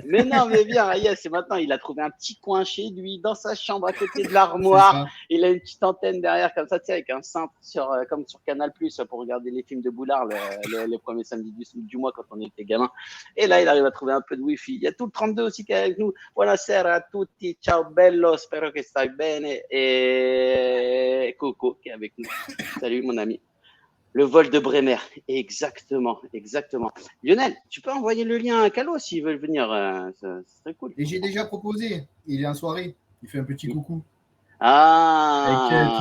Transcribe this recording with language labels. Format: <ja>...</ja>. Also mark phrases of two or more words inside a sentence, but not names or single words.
<fr>Mais non, mais bien, yes, c'est maintenant. Il a trouvé un petit coin chez lui, dans sa chambre, à côté de l'armoire. Il a une petite antenne derrière, comme ça, tu sais, avec un cintre comme sur Canal+, pour regarder les films de Boulard, les premiers samedis du mois quand on était gamin. Et là, il arrive à trouver un peu de Wi-Fi. Il y a tout le 32 aussi qui est avec nous.</fr> <it>Buonasera a tutti, ciao bello, spero che stai bene.</it> <fr>Et Coco qui est avec nous. Salut, mon ami. Le vol de Bremer, exactement. Lionel, tu peux envoyer le lien à Calo s'ils veulent venir, c'est très cool. Et j'ai déjà proposé, il est en soirée, il fait un petit coucou. Ah,</fr>